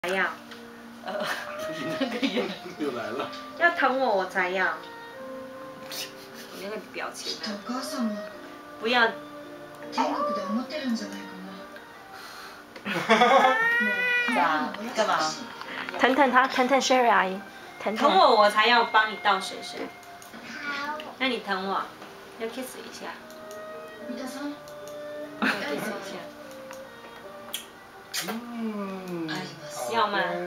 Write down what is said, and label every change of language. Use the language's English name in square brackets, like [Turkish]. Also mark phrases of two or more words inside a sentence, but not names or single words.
[Chinese] 才要。那个眼又来了。要疼我，我才要。你那个表情呢？ [Japanese] お母さんも [Chinese] 不要。 [Japanese] 天国で思ってるんじゃないかな。 [Chinese] 干嘛？疼疼他，疼疼 Sherry 阿姨，疼疼我，我才要帮你倒水水。好。那你疼我，要 kiss 一下。 [Japanese] 皆さん。 [Chinese] kiss 一下。要吗？